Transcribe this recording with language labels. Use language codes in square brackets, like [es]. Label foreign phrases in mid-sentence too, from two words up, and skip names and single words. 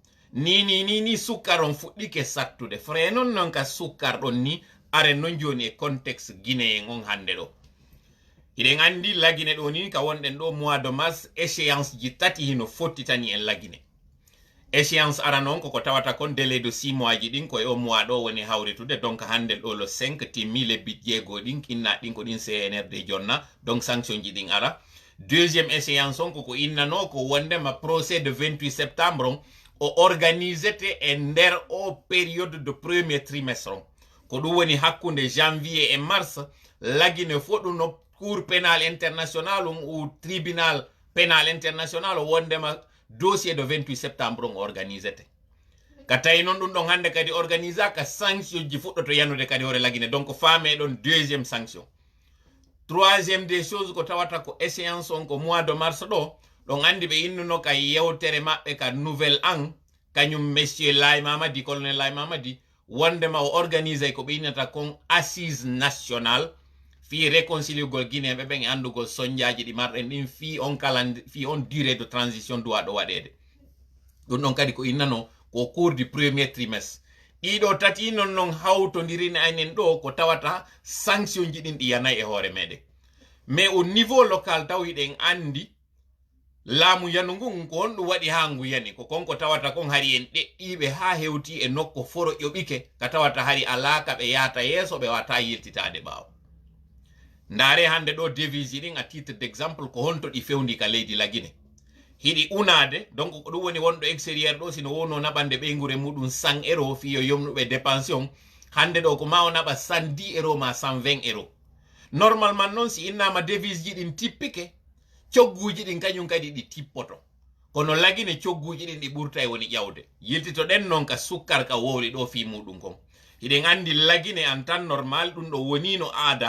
[ff] ni sukkar on fuɗɗike sattude frère non ka sukkar ɗon ni are non joni e [fr] contexte guinéen [ff] on hande ɗo hiɗen andi lagine ɗo ni ka wonɗen ɗo [fr] mois de mars [ff] échéance ji tati hino fottitani en lagine échéance ara noon koko tawata kon [fr] délai de 6 mois [ff] ji ɗin koye o mois ɗo woni hawritude donc hande ɗo le 5 timmi lebbi jeego ɗin kinna ɗin ko ɗin CNRD jonna [fr] donc sanction [ff] ji ɗin ara [fr] deuxième échéance [ff] on koko innano ko wondema [fr] procès de 28 septembre [ff] on o organisete e nder o [fr] période de premier trimestre [ff] on ko ɗum woni hakkunde [fr] janvier et mars [ff] lagine fo ɗum no [fr] cour pénal international ou tribunal pénal international [ff] o wondema [fr] dossier de 28 septembre [ff] on organisete ka tawi noon ɗum ɗon hande kadi organisa ka sanction ji fuɗɗoto yanude kadi hoore lagine donc faame ɗon [fr] deuxième sanction troisième des choses [ff] ko tawata ko échéance on ko [fr] mois de mars [ff] ɗo ɗon andi ɓe innuno ka yewtere maɓɓe ka nouvelle an kañum monsieur Laye Mamadi colonel Laye Mamadi wondema o organise ko ɓe innata kon [fr] assise national [ff] fi réconciliugol guinéɓe ɓen e andugol soñjaji ɗi marɗen ɗin fi on [fr] durée de transition [ff] duwa ɗo waɗede ɗum ɗon kadi ko innano ko [fr] cours du premier trimestre [ff] ɗiɗo tati non hawtodiri enen ɗo ko tawata sanction ji ɗin ɗi yanayi e hoore meɗen [fr] mais au niveau local [ff] taw hiɗen andi laamu yanu ngun ko honɗum waɗi ha ngu yani ko konko tawata kon hari en ɗeɗɗiɓe ha hewti e nokko foro ƴoɓike ka tawata hari alaka ɓe yahata yeeso ɓe wata yiltitade ɓaawo ndaare hande ɗo devise ɗin [fr] à titre d' exemple [ff] ko honto ɗi fewndi ka leydi lagine hiɗi unade donc ko ɗum woni wonɗo extérieur ɗo sino wonno naɓande ɓeygure muɗum 100 € fiyo yomnuɓe dépension hande ɗo ko ma o naɓa 110 € ma 120 €. Normalement noon si innama devise ji ɗin tippike cogguji ɗin kañum kadi ɗi tippoto kono lagine cogguji ɗin ɗi ɓurta e woni ƴawde yiltito ɗen noon ka sukkar ka wowli ɗo fi muɗum kon hiɗen andi lagine en tan normal ɗum ɗo wonino aada